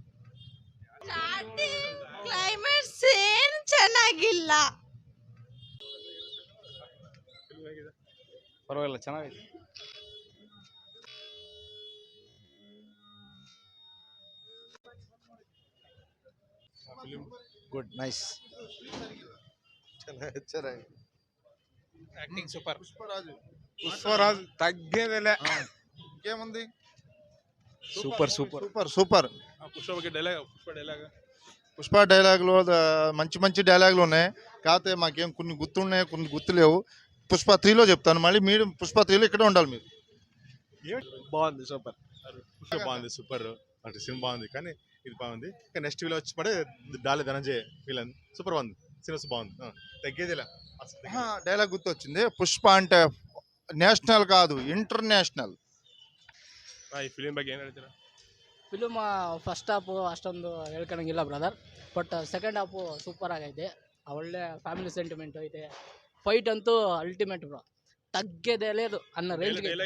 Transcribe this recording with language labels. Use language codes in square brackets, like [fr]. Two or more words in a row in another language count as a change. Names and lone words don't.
[kn] ಪರವಾಗಿಲ್ಲ, ಚೆನ್ನಾಗಿದೆ. [en] Good, nice. [kn] ಚೆನ್ನಾಗಿ. [en] Acting super. [te] పుష్పరాజ్ తగ్గేదేలే. ఇంకేముంది? సూపర్. సూపర్. [kn] పుష్ప ಬಗ್ಗೆ [te] పుష్ప డైలాగులు మంచి మంచి డైలాగులు ఉన్నాయి. కాకపోతే మాకేం కొన్ని గుర్తున్నాయి, కొన్ని గుర్తులేవు. పుష్ప 3లో చెప్తాను. మళ్ళీ మీరు పుష్ప 3లో ఇక్కడే ఉండాలి మీరు. బాగుంది, సూపర్. పుష్ప బాగుంది, సూపర్. అంటే సినిమా బాగుంది, కానీ ఇది బాగుంది. కానీ నెక్స్ట్ వీలో వచ్చి పడే డాలి ధనంజయ్ వీళ్ళని సూపర్ బాగుంది. సినిమా బాగుంది, తగ్గేదిలా. డైలాగ్ గుర్తొచ్చింది. పుష్ప అంటే [kn] ನ್ಯಾಷನಲ್ ಕಾದು, ಇಂಟರ್ನ್ಯಾಷನಲ್. ಈ ಫಿಲ್ಮ್ ಬಗ್ಗೆ ಏನು ಹೇಳ್ತೀರಾ? [en] film first half [kn] ಅಷ್ಟೊಂದು ಹೇಳ್ಕೊಳಂಗಿಲ್ಲ ಬ್ರದರ್, [en] but second half super [kn] ಆಗೈತೆ. ಒಳ್ಳೆ [en] family sentiment [kn] ಐತೆ. ಫೈಟ್ ಅಂತೂ [en] ultimate bro, [kn] ತಗ್ಗೆದೆಲೆ ಅದು ಅನ್ನೋ ರೇಂಜ್ಗೆ.